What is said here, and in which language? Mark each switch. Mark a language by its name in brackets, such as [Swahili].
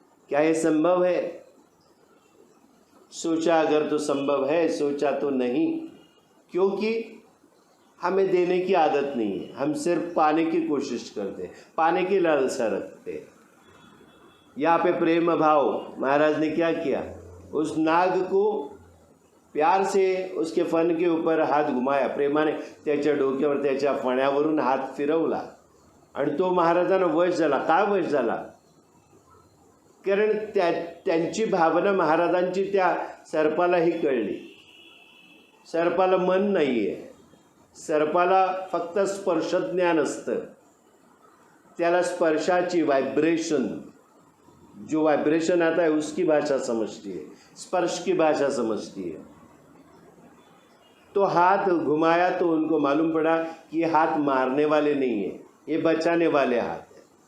[Hindi] क्या ये संभव है? सोचा अगर तो संभव है, सोचा तो नहीं, क्योंकि हमें देने की आदत नहीं है। हम सिर्फ पाने की कोशिश करते हैं, पाने की लालसा रखते हैं। यहाँ पे प्रेम भाव, महाराज ने क्या किया? उस नाग को प्यार से उसके फण के ऊपर हात घुमाया, [Marathi] प्रेमाने त्याच्या डोक्यावर त्याच्या फण्यावरून हात फिरवला आणि तो महाराजांना वश झाला। का वश झाला? कारण त्यांची भावना महाराजांची त्या सर्पालाही कळली। सर्पाला मन नाही आहे, सर्पाला फक्त स्पर्शज्ञान असतं। त्याला स्पर्शाची वाइब्रेशन, [Hindi] जो वाइब्रेशन आता है उसकी भाषा समझती है, स्पर्श की भाषा समझती है। तो हाथ घुमाया तो उनको मालूम पड़ा कि ये हाथ मारने वाले नहीं है, ये बचाने वाले हाथ है।